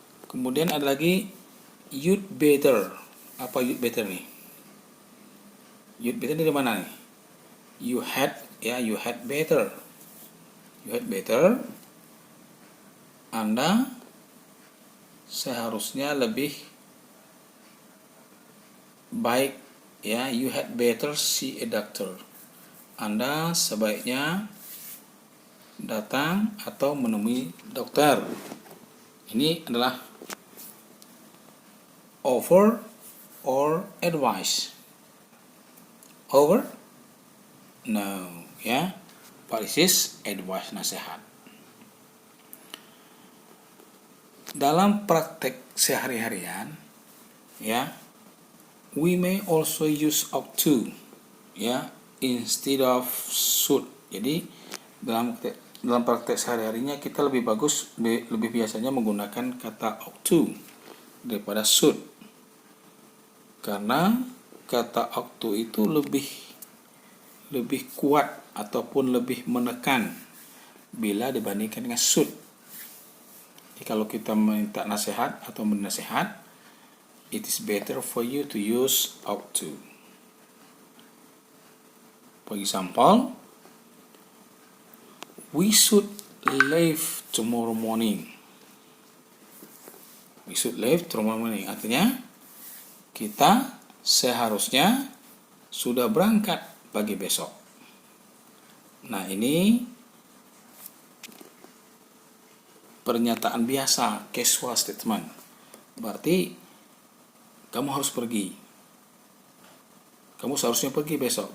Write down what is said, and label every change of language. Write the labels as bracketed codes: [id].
[id] Kemudian ada lagi [en] you'd better. [id] Apa you'd better nih? You'd better dari mana nih? [en] You had better. You had better. [id] Anda seharusnya lebih baik, ya. [en] You had better see a doctor. [id] Anda sebaiknya datang atau menemui dokter. Ini adalah [en] offer or advice. Over? No, ya. But this is advice, nasihat. [id] Dalam praktek sehari-harian, ya, [en] we may also use ought to, ya, instead of should. [id] Jadi dalam praktek sehari-harinya kita lebih biasanya menggunakan kata ought to daripada should, karena kata ought to itu lebih kuat ataupun lebih menekan bila dibandingkan dengan should. Jadi kalau kita minta nasihat atau bernasihat, [en] it is better for you to use ought to. For example, we should leave tomorrow morning. We should leave tomorrow morning. [id] Artinya kita seharusnya sudah berangkat pagi besok. Nah, ini pernyataan biasa, [en] casual statement. [id] Berarti kamu harus pergi. Kamu seharusnya pergi besok.